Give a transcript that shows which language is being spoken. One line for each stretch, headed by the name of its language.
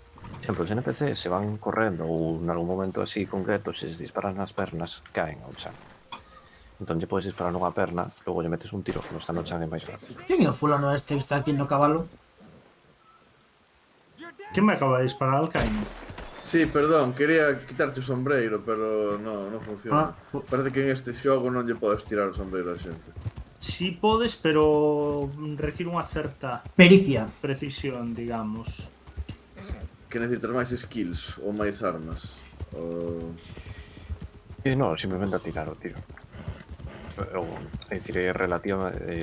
Galician: Por exemplo, os NPC se van correndo ou en algún momento así concreto, se les disparan nas pernas, caen ao chan. Entón lle podes disparar nunha perna, logo lle metes un tiro, no está no chan é máis fácil. Quen é o fulano este que está aquí no cabalo?
Spanish: ¿quién me acaba de disparar al Caine?
Galician: Sí, perdón, quería quitarte o sombreiro, pero non funciona. Parece que en este xogo non lle podes tirar o sombreiro a xente. Sí podes, pero requiere unha certa Pericia. precisión, digamos. Que necesitas máis skills ou máis armas. Ou... Non, simplemente a tirar o tiro. É dicir, é relativa...